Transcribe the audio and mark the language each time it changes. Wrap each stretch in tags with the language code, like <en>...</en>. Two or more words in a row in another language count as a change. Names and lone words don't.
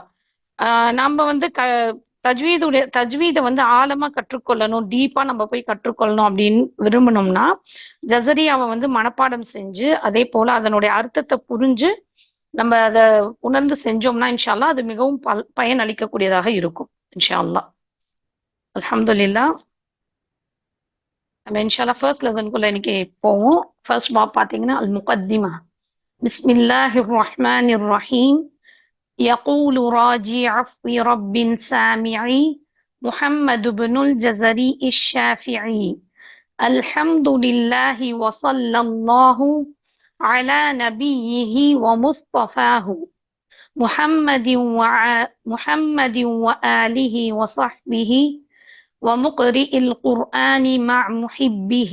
<ta>நம்ம வந்து தஜ்வீதை வந்து ஆழமா கற்றுக்கொள்ளணும், டீப்பா நம்ம போய் கற்றுக்கொள்ளணும் அப்படின்னு விரும்பணும்னா ஜஸரியாவை வந்து மனப்பாடம் செஞ்சு, அதே போல அதனுடைய அர்த்தத்தை புரிஞ்சு நம்ம அதை உணர்ந்து செஞ்சோம்னா</ta> <ar>إن شاء الله</ar> <ta>அது மிகவும் பயன் அளிக்கக்கூடியதாக இருக்கும்</ta> <ar>إن شاء الله.</ar> <ta>அல்ஹம்துலில்லா. நம்ம</ta> <ar>إن شاء الله</ar> <en>first lesson</en> <ta>இன்னைக்கு போவோம். ஃபர்ஸ்ட் பாப் பாத்தீங்கன்னா அல் முகத்திமா.</ta> <ar>بسم الله الرحمن الرحيم. يقول راجي عفو رب سامعي محمد بن الجزري الشافعي. الحمد لله وصلى الله على نبيه ومصطفاه محمد وآله وصحبه ومقرئ القرآن مع محبه.</ar>